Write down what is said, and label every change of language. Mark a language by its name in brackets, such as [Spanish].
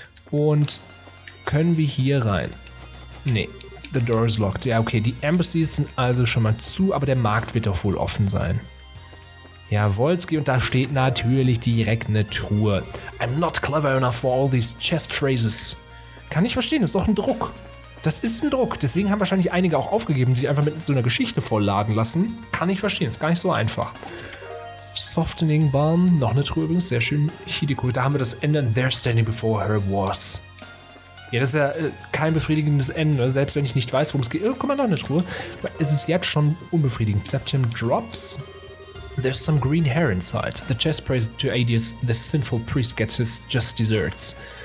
[German] Und können wir hier rein? Nee, [English] the door is locked. [German] Ja, okay, die Embassies sind also schon mal zu, aber der Markt wird doch wohl offen sein. Ja, Wolski, und da steht natürlich direkt eine Truhe. [English] I'm not clever enough for all these chest phrases. [German] Kann ich verstehen, das ist doch ein Druck. Das ist ein Druck, deswegen haben wahrscheinlich einige auch aufgegeben, sich einfach mit so einer Geschichte vollladen lassen. Kann ich verstehen, ist gar nicht so einfach. Softening Balm, noch eine Truhe übrigens, sehr schön. Hideko, da haben wir das Ende. [English] There standing before her was. [German] Ja, das ist ja kein befriedigendes Ende, selbst wenn ich nicht weiß, worum es geht. Oh, guck mal, noch eine Truhe. Aber es ist jetzt schon unbefriedigend. [English] Septim Drops. There's some green hair inside. The chest prays to Adius, the sinful priest gets his just desserts.